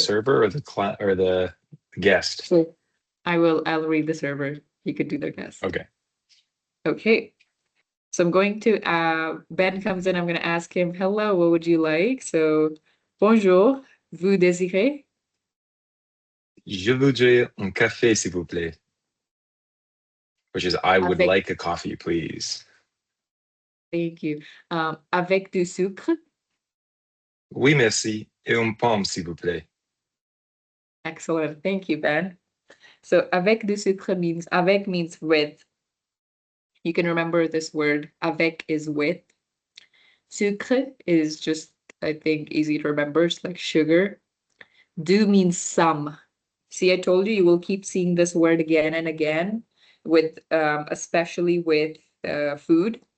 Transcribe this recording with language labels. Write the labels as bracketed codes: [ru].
[en] server or the guest? So I'll read the server. You could do the guest. Okay. Okay. So I'm going to Ben comes in, I'm gonna ask him, hello, what would you like? So [fr] bonjour, vous désirez? Je voudrais un café, s'il vous plaît. [en] Which is, I would [fr] Avec, [en] like a coffee, please. thank you. [fr] Avec du sucre. Oui, merci. Et une pomme, s'il vous plaît. [en] Excellent. Thank you, Ben. So avec du sucre means, avec means with. You can remember this word. Avec is with. Sucre is just, I think, easy to remember. It's like sugar. Du means some. See, I told you will keep seeing this word again and again with, especially with food.